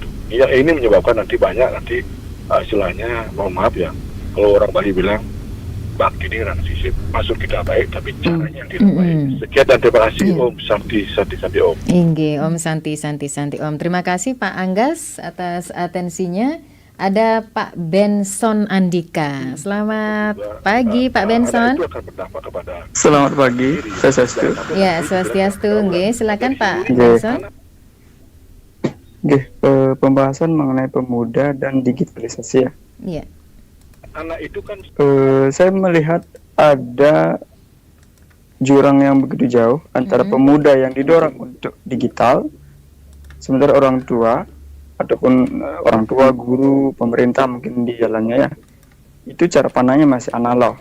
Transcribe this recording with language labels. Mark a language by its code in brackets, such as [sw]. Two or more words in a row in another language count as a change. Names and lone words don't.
[id] Ya ini menyebabkan nanti banyak istilahnya mohon maaf ya kalau orang Bali bilang bakti ini kan sisip masuk kita baik tapi caranya yang tidak baik. Sekian dan terima kasih [ban] Om Santi Om. Inge Om Santi Om. [id] Terima kasih Pak Anggas atas atensinya. Ada Pak Benson Andika. Selamat pagi Pak Benson. Selamat pagi. Swastiastu. Ya, Swastiastu. Nggih, silakan Pak Benson. Pembahasan mengenai pemuda dan digitalisasi ya. Iya. Anak itu kan saya melihat ada jurang yang begitu jauh antara pemuda yang didorong untuk digital, sementara orang tua ataupun orang tua, guru, pemerintah mungkin di jalannya ya, itu cara pandangnya masih analog.